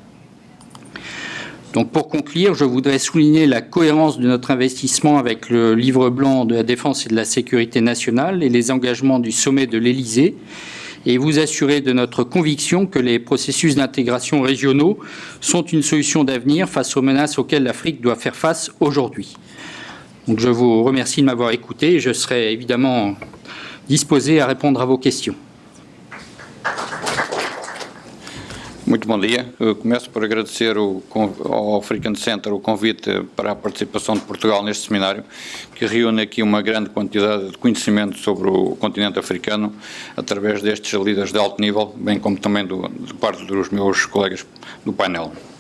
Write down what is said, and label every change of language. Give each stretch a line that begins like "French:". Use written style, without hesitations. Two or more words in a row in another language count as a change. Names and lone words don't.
French: Donc pour conclure, je voudrais souligner la cohérence de notre investissement avec le livre blanc de la défense et de la sécurité nationale et les engagements du sommet de l'Élysée, et vous assurer de notre conviction que les processus d'intégration régionaux sont une solution d'avenir face aux menaces auxquelles l'Afrique doit faire face aujourd'hui. Donc je vous remercie de m'avoir écouté et je serai évidemment disposé à répondre à vos questions.
Portuguese: Muito bom dia. Eu começo por agradecer ao African Center o convite para a participação de Portugal neste seminário, que reúne aqui uma grande quantidade de conhecimento sobre o continente africano, através destes líderes de alto nível, bem como também de parte dos meus colegas do painel.